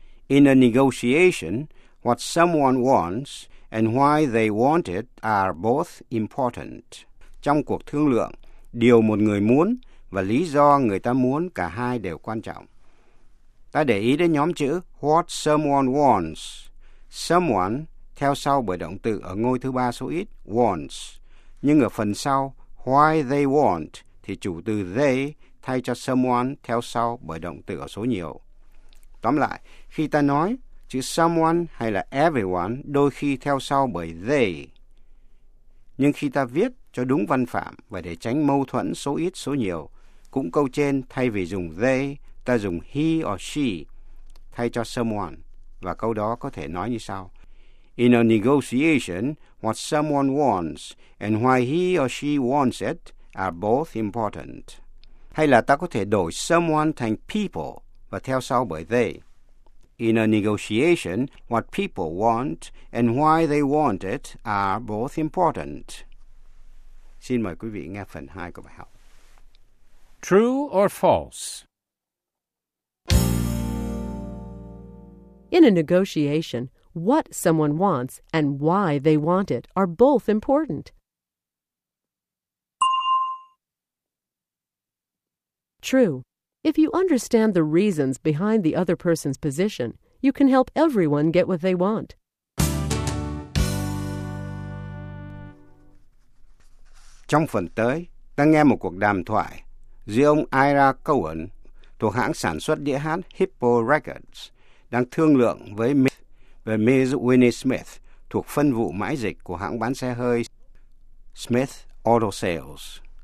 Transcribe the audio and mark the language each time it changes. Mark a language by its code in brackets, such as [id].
[en] In a negotiation, what someone wants and why they want it are both important. [vi] Trong cuộc thương lượng, điều một người muốn và lý do người ta muốn cả hai đều quan trọng. Ta để ý đến nhóm chữ [en] what someone wants. [vi] Someone theo sau bởi động từ ở ngôi thứ ba số ít, wants. Nhưng ở phần sau, [en] why they want, [vi] thì chủ từ they thay cho someone theo sau bởi động từ ở số nhiều. Tóm lại, khi ta nói, chữ someone hay là everyone đôi khi theo sau bởi they. Nhưng khi ta viết cho đúng văn phạm và để tránh mâu thuẫn số ít số nhiều, cũng câu trên thay vì dùng they, ta dùng [en] he or she [vi] thay cho someone. Và câu đó có thể nói như sau. [en] in a negotiation, what someone wants and why he or she wants it are both important. [vi] Hay là ta có thể đổi someone thành people và theo sau bởi they. [en] In a negotiation, what people want and why they want it are both important. [vi] Xin mời quý vị nghe phần 2 của bài học. [en] True or false? In a negotiation, what someone wants and why they want it are both important. True. If you understand the reasons behind the other person's position, you can help everyone get what they want. [vi] Trong phần tới, ta nghe một cuộc đàm thoại giữa ông Ira Cowan thuộc hãng sản xuất đĩa hát Hippo Records đang thương lượng với Ms. Winnie Smith thuộc phân vụ mãi dịch của hãng bán xe hơi Smith Auto Sales.